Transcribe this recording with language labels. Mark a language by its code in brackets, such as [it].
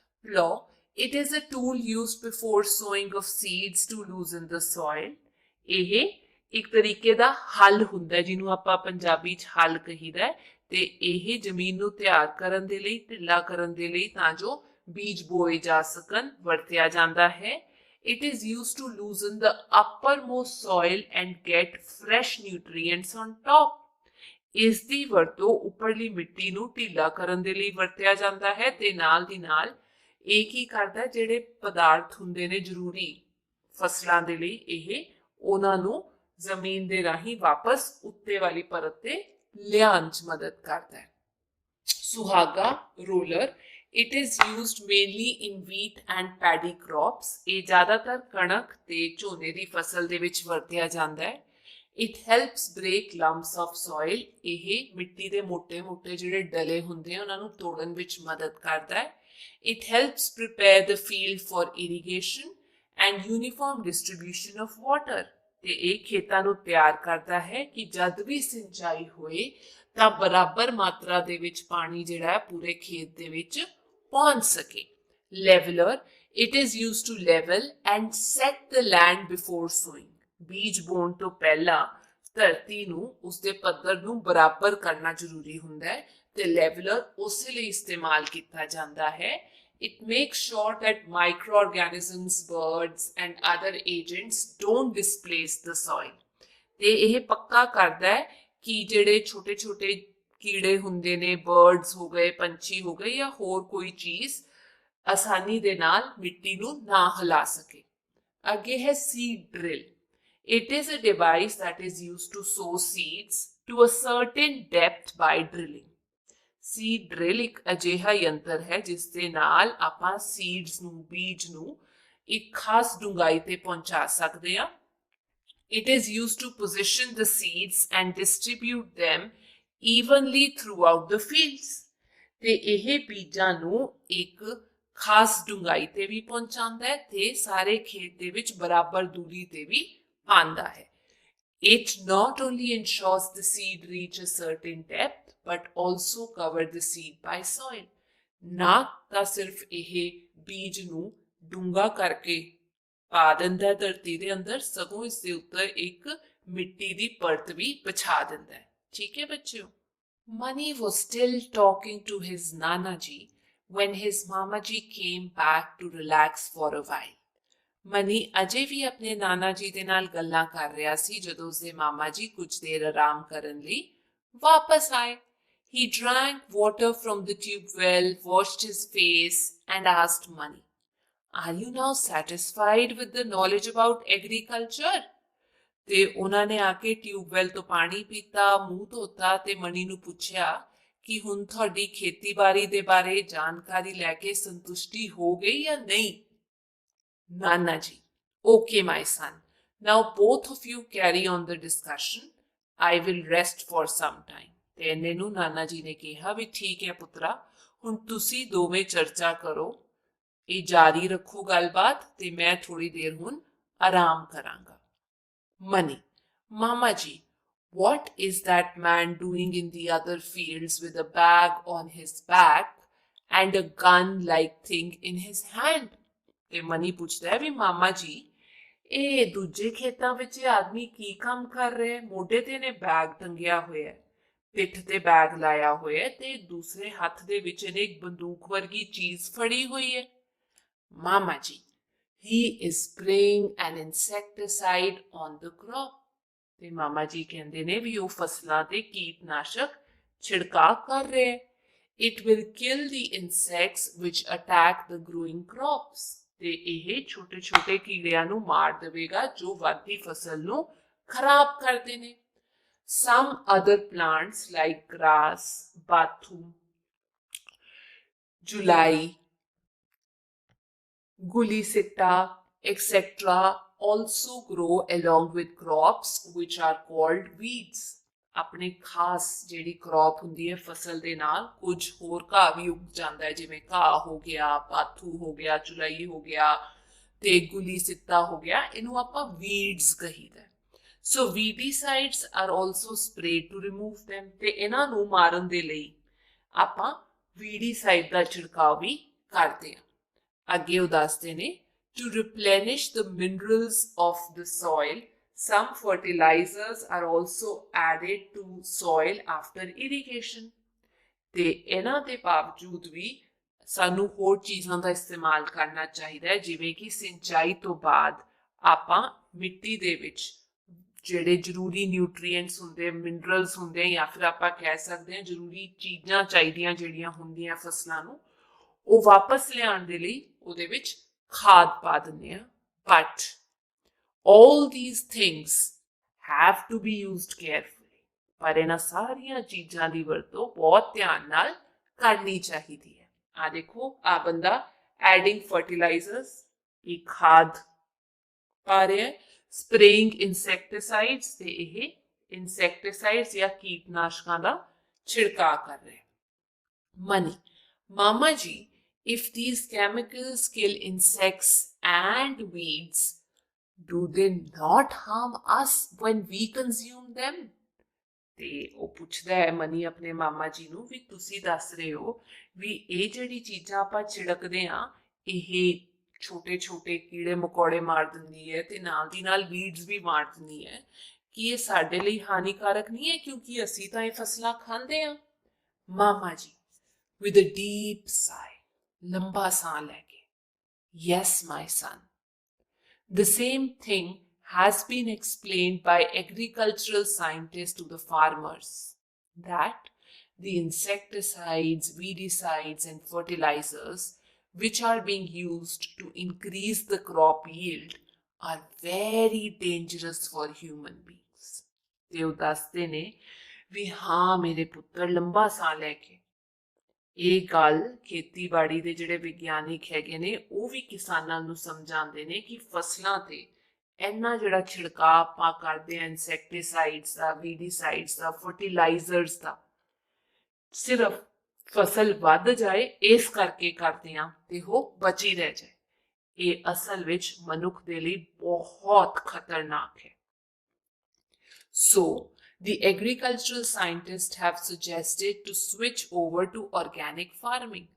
[en] Plow, it is a tool used before sowing of seeds to loosen the soil। [pa] ਇਹ ਇੱਕ ਤਰੀਕੇ ਦਾ ਹਲ ਹੁੰਦਾ ਜਿਹਨੂੰ ਆਪਾਂ ਪੰਜਾਬੀ 'ਚ ਹਲ ਕਹੀਦਾ, ਤੇ ਇਹ ਜ਼ਮੀਨ ਨੂੰ ਤਿਆਰ ਕਰਨ ਦੇ ਲਈ, ਢਿੱਲਾ ਕਰਨ ਦੇ ਲਈ, ਤਾਂ ਜੋ ਬੀਜ ਬੋਏ ਜਾ ਸਕਣ, ਵਰਤਿਆ ਜਾਂਦਾ ਹੈ। [en] It is used to loosen the uppermost soil and get fresh nutrients on top। [pa] ਇਸ ਦੀ ਵਰਤੋਂ ਉੱਪਰਲੀ ਮਿੱਟੀ ਨੂੰ ਢੀਲਾ ਕਰਨ ਦੇ ਲਈ ਵਰਤਿਆ ਜਾਂਦਾ ਹੈ ਤੇ ਨਾਲ ਦੀ ਨਾਲ ਇਹ ਕੀ ਕਰਦਾ, ਜਿਹੜੇ ਪਦਾਰਥ ਹੁੰਦੇ ਨੇ ਜ਼ਰੂਰੀ ਫਸਲਾਂ ਦੇ ਲਈ, ਇਹ ਉਹਨਾਂ ਨੂੰ ਜ਼ਮੀਨ ਦੇ ਰਾਹੀਂ ਵਾਪਸ ਉੱਤੇ ਵਾਲੀ ਪਰਤ ਤੇ ਲਿਆਉਣ 'ਚ ਮਦਦ ਕਰਦਾ ਹੈ। [en] ਸੁਹਾਗਾ, roller, it is used mainly in wheat and paddy crops। [pa] ਇਹ ਜ਼ਿਆਦਾਤਰ ਕਣਕ ਤੇ ਝੋਨੇ ਦੀ ਫਸਲ ਦੇ ਵਿੱਚ ਵਰਤਿਆ ਜਾਂਦਾ ਹੈ। [en] It helps break lumps of soil। [pa] ਇਹ ਮਿੱਟੀ ਦੇ ਮੋٹے ਜਿਹੜੇ ਡਲੇ ਹੁੰਦੇ ਆ ਉਹਨਾਂ ਨੂੰ ਤੋੜਨ ਵਿੱਚ ਮਦਦ ਕਰਦਾ ਹੈ। [en] It helps prepare the field for irrigation and uniform distribution of water। [pa] ਤੇ ਇਹ ਖੇਤਾਂ ਨੂੰ ਤਿਆਰ ਕਰਦਾ ਹੈ ਕਿ ਜਦ ਵੀ ਸਿੰਚਾਈ ਹੋਏ ਤਾਂ ਬਰਾਬਰ ਮਾਤਰਾ ਦੇ ਵਿੱਚ ਪਾਣੀ ਜਿਹੜਾ ਹੈ ਪੂਰੇ ਖੇਤ ਦੇ ਵਿੱਚ ਪਹੁੰਚ ਸਕੇ। [en] Leveler, it is used to level and set the land before sowing। [pa] ਬੀਜ ਬੋਣ ਤੋਂ ਪਹਿਲਾਂ ਧਰਤੀ ਨੂੰ, ਉਸਦੇ ਪੱਧਰ ਨੂੰ ਬਰਾਬਰ ਕਰਨਾ ਜ਼ਰੂਰੀ ਹੁੰਦਾ ਹੈ ਤੇ ਲੈਵਲਰ ਉਸੇ ਲਈ ਇਸਤੇਮਾਲ ਕੀਤਾ ਜਾਂਦਾ ਹੈ। [en] It makes sure that microorganisms, birds and other agents don't displace the soil। [pa] ਤੇ ਇਹ ਪੱਕਾ ਕਰਦਾ ਹੈ ਕਿ ਜਿਹੜੇ ਛੋਟੇ ਛੋਟੇ ਕੀੜੇ ਹੁੰਦੇ ਨੇ, ਬਰਡਸ ਹੋ ਗਏ, ਪੰਛੀ ਹੋ ਗਏ ਜਾਂ ਹੋਰ ਕੋਈ ਚੀਜ਼ ਆਸਾਨੀ ਦੇ ਨਾਲ ਮਿੱਟੀ ਨੂੰ ਨਾ ਹਿਲਾ ਸਕੇ। ਅੱਗੇ ਹੈ seed drill. [en] It is a device that is used to sow seeds to a certain depth by drilling। [pa] Seed drill ਇੱਕ ਅਜਿਹਾ ਯੰਤਰ ਹੈ ਜਿਸ ਦੇ ਨਾਲ ਆਪਾਂ ਸੀਡਸ ਨੂੰ, ਬੀਜ ਨੂੰ ਇੱਕ ਖਾਸ ਡੂੰਘਾਈ ਤੇ ਪਹੁੰਚਾ ਸਕਦੇ ਹਾਂ। [en] It is used to position the seeds and distribute them evenly throughout the fields। [pa] ਤੇ ਇਹ ਬੀਜਾਂ ਨੂੰ ਇੱਕ ਖਾਸ ਡੂੰਘਾਈ ਤੇ ਵੀ ਪਹੁੰਚਾਉਂਦਾ ਹੈ ਤੇ ਸਾਰੇ ਖੇਤ ਦੇ ਵਿੱਚ ਬਰਾਬਰ ਦੂਰੀ ਤੇ ਵੀ ਪਾਉਂਦਾ ਹੈ। [en] It not only ensures the seed reach a certain depth but also cover the seed by soil। [pa] ਨਾ ਤਾਂ ਸਿਰਫ ਇਹ ਬੀਜ ਨੂੰ ਡੂੰਘਾ ਕਰਕੇ ਪਾ ਦਿੰਦਾ ਧਰਤੀ ਦੇ ਅੰਦਰ, ਸਗੋਂ ਇਸ ਦੇ ਉੱਤੇ ਇੱਕ ਮਿੱਟੀ ਦੀ ਪਰਤ ਵੀ ਵਿਛਾ ਦਿੰਦਾ ਹੈ। ਠੀਕ ਹੈ ਬੱਚਿਓ। [en] Mani was still talking to his Nana ji when his Mama ji came back to relax for a while। [pa] Money ਅਜੇ ਵੀ ਆਪਣੇ ਨਾਨਾ ਜੀ ਦੇ ਨਾਲ ਗੱਲਾਂ ਕਰ ਰਿਹਾ ਸੀ ਜਦੋਂ ਉਸਦੇ ਮਾਮਾ ਜੀ ਕੁਝ ਦੇਰ ਆਰਾਮ ਕਰਨ ਲਈ ਵਾਪਸ ਆਏ। [en] He drank water from the tube well, washed his face and asked Mani, "Are you now satisfied with the knowledge about agriculture?" [pa] ਤੇ ਉਹਨਾਂ ਨੇ ਆ ਕੇ ਟਿਊਬਵੈਲ ਤੋਂ ਪਾਣੀ ਪੀਤਾ, ਮੂੰਹ ਧੋਤਾ ਤੇ ਮਨੀ ਨੂੰ ਪੁੱਛਿਆ ਕਿ ਹੁਣ ਤੁਹਾਡੀ ਖੇਤੀਬਾੜੀ ਦੇ ਬਾਰੇ ਜਾਣਕਾਰੀ ਲੈ ਕੇ ਸੰਤੁਸ਼ਟੀ ਹੋ ਗਈ ਜਾਂ ਨਹੀਂ। [en] Nana ji, okay my son, now both of you carry on the discussion। I will rest for some time। [pa] ਤੇ ਇਹਨੇ ਨੂੰ ਨਾਨਾ ਜੀ ਨੇ ਕਿਹਾ ਵੀ ਠੀਕ ਹੈ ਪੁੱਤਰਾ, ਹੁਣ ਤੁਸੀਂ ਦੋਵੇਂ ਚਰਚਾ ਕਰੋ, ਇਹ ਜਾਰੀ ਰੱਖੋ ਗੱਲਬਾਤ ਤੇ ਮੈਂ ਥੋੜੀ ਦੇਰ ਹੁਣ ਆਰਾਮ ਕਰਾਂਗਾ। [en] Mani, Mama ji, what is that man doing in the other fields with a bag on his back and a gun-like thing in his hand? [pa] ਤੇ ਮਨੀ ਪੁੱਛਦਾ ਹੈ ਵੀ ਮਾਮਾ ਜੀ, ਇਹ ਦੂਜੇ ਖੇਤਾਂ ਵਿੱਚ ਆਦਮੀ ਕੀ ਕੰਮ ਕਰ ਰਿਹਾ? ਮੋਢੇ ਤੇ ਨੇ ਬੈਗ ਟੰਗਿਆ ਹੋਇਆ, ਪਿੱਠ ਤੇ ਬੈਗ ਲਾਇਆ ਹੋਇਆ ਤੇ ਦੂਸਰੇ ਹੱਥ ਦੇ ਵਿੱਚ ਇਹਨੇ ਇੱਕ ਬੰਦੂਕ ਵਰਗੀ ਚੀਜ਼ ਫੜੀ ਹੋਈ ਹੈ। ਮਾਮਾ ਜੀ, [en] he is spraying an insecticide on the crop. [pa] ਤੇ ਮਾਮਾ ਜੀ ਕਹਿੰਦੇ ਨੇ ਵੀ ਉਹ ਫਸਲਾਂ ਤੇ ਕੀਟਨਾਸ਼ਕ ਛਿੜਕਾਅ ਕਰ ਰਿਹਾ ਹੈ. [en] It will kill the insects which attack the growing crops. [pa] ਤੇ ਇਹ ਛੋਟੇ ਛੋਟੇ ਕੀੜਿਆਂ ਨੂੰ ਮਾਰ ਦੇਵੇਗਾ ਜੋ ਵੱਧਦੀ ਫਸਲ ਨੂੰ ਖਰਾਬ ਕਰਦੇ ਨੇ. [en] Some other plants like grass, bathu, julai, gulicita, etc. also grow along with crops which are called weeds. [pa] अपने खास ਜਿਹੜੀ crop ਹੁੰਦੀ ਹੈ ਫਸਲ ਦੇ ਨਾਲ ਕੁਝ ਹੋਰ ਘਾਹ ਵੀ ਉੱਗ ਜਾਂਦਾ ਹੈ ਜਿਵੇਂ ਘਾਹ ਹੋ ਗਿਆ, ਪਾਥੂ ਹੋ ਗਿਆ, ਚੁਲਾਈ ਹੋ ਗਿਆ ਤੇ ਗੁਲੀ ਸਿੱਤਾ ਹੋ ਗਿਆ. ਇਹਨੂੰ ਆਪਾਂ weeds ਕਹੀਦਾ. [en] So weedicides are also sprayed to remove them. [pa] ਤੇ ਇਹਨਾਂ ਨੂੰ ਮਾਰਨ ਦੇ ਲਈ ਆਪਾਂ weedicide ਦਾ ਛਿੜਕਾਅ ਵੀ ਕਰਦੇ ਹਾਂ. ਅੱਗੇ ਉਹ ਦੱਸਦੇ ਨੇ [en] to replenish the minerals of the soil, some fertilizers are also added to soil after irrigation. [pa] ਤੇ ਇਹਨਾਂ ਦੇ ਬਾਵਜੂਦ ਵੀ ਸਾਨੂੰ ਹੋਰ ਚੀਜ਼ਾਂ ਦਾ ਇਸਤੇਮਾਲ ਕਰਨਾ ਚਾਹੀਦਾ ਹੈ ਜਿਵੇਂ ਕਿ ਸਿੰਚਾਈ ਤੋਂ ਬਾਅਦ ਆਪਾਂ ਮਿੱਟੀ ਦੇ ਵਿੱਚ ਜਿਹੜੇ ਜ਼ਰੂਰੀ ਨਿਊਟ੍ਰੀਐਂਟਸ ਹੁੰਦੇ, ਮਿਨਰਲਸ ਹੁੰਦੇ ਜਾਂ ਫਿਰ ਆਪਾਂ ਕਹਿ ਸਕਦੇ ਹਾਂ ਜ਼ਰੂਰੀ ਚੀਜ਼ਾਂ ਚਾਹੀਦੀਆਂ ਜਿਹੜੀਆਂ ਹੁੰਦੀਆਂ ਫਸਲਾਂ ਨੂੰ ਉਹ ਵਾਪਸ ਲਿਆਉਣ ਦੇ ਲਈ ਉਹਦੇ ਵਿੱਚ ਖਾਦ ਪਾ ਦਿੰਦੇ ਆ. [en] But all these things have to be used carefully. [pa] ਪਰ ਇਹਨਾਂ ਸਾਰੀਆਂ ਚੀਜ਼ਾਂ ਦੀ ਵਰਤੋਂ ਬਹੁਤ ਧਿਆਨ ਨਾਲ ਕਰਨੀ ਚਾਹੀਦੀ ਹੈ. ਆ ਦੇਖੋ ਆ ਬੰਦਾ [en] adding fertilisers [pa] ਇਹ ਖਾਦ ਪਾ ਰਿਹਾ ਹੈ. [en] spraying insecticides [pa] ਤੇ ਇਹ ਇਨਸੈਕਟੀਸਾਈਡਸ ਜਾਂ ਕੀਟਨਾਸ਼ਕਾਂ ਦਾ ਛਿੜਕਾਅ ਕਰ ਰਿਹਾ ਹੈ. [en] ਮਨੀ ਮਾਮਾ ਜੀ if these chemicals kill insects and weeds, do they not harm us when we consume them? [pa] ਤੇ ਉਹ ਪੁੱਛਦਾ ਹੈ ਮਨੀ ਆਪਣੇ ਮਾਮਾ ਜੀ ਨੂੰ ਵੀ ਤੁਸੀਂ ਦੱਸ ਰਹੇ ਹੋ ਵੀ ਇਹ ਜਿਹੜੀ ਚੀਜ਼ਾਂ ਆਪਾਂ ਛਿੜਕਦੇ ਆ ਇਹ ਛੋਟੇ ਛੋਟੇ ਕੀੜੇ ਮਕੌੜੇ ਮਾਰ ਦਿੰਦੀ ਹੈ ਤੇ ਨਾਲ ਦੀ ਨਾਲ ਵੀਡਸ ਵੀ ਮਾਰ ਦਿੰਦੀ ਹੈ ਕਿ ਇਹ ਸਾਡੇ ਲਈ ਹਾਨੀਕਾਰਕ ਨਹੀਂ ਹੈ ਕਿਉਂਕਿ ਅਸੀਂ ਤਾਂ ਇਹ ਫਸਲਾਂ ਖਾਂਦੇ ਆ. [en] ਮਾਮਾ ਜੀ with a deep sigh [pa] ਲੰਬਾ ਸਾਹ ਲੈ ਕੇ [en] yes my son, the same thing has been explained by agricultural scientists to the farmers that the insecticides, weedicides and fertilizers which are being used to increase the crop yield are very dangerous for human beings. [pa] ਤੇ ਉਹ ਦੱਸਦੇ ਨੇ ਵੀ ਹਾਂ ਮੇਰੇ ਪੁੱਤਰ ਲੰਬਾ ਸਾਹ ਲੈ ਕੇ ਇਹ ਗੱਲ ਖੇਤੀਬਾੜੀ ਦੇ ਜਿਹੜੇ ਵਿਗਿਆਨਿਕ ਹੈਗੇ ਨੇ ਉਹ ਵੀ ਕਿਸਾਨਾਂ ਨੂੰ ਸਮਝਾਉਂਦੇ ਨੇ ਕਿ ਫਸਲਾਂ ਤੇ ਇੰਨਾ ਜਿਹੜਾ ਛਿੜਕਾਅ ਆਪਾਂ ਕਰਦੇ ਹਾਂ ਇਨਸੈਕਟੀਸਾਈਡਸ ਦਾ, ਵੀਡੀਸਾਈਡਸ ਦਾ, ਫਰਟੀਲਾਈਜ਼ਰਸ ਦਾ ਸਿਰਫ ਫਸਲ ਵੱਧ ਜਾਏ ਇਸ ਕਰਕੇ ਕਰਦੇ ਹਾਂ ਤੇ ਉਹ ਬਚੀ ਰਹਿ ਜਾਏ. ਇਹ ਅਸਲ ਵਿੱਚ ਮਨੁੱਖ ਦੇ ਲਈ ਬਹੁਤ ਖਤਰਨਾਕ ਹੈ. [en] So the agricultural scientists have suggested to switch over to organic farming.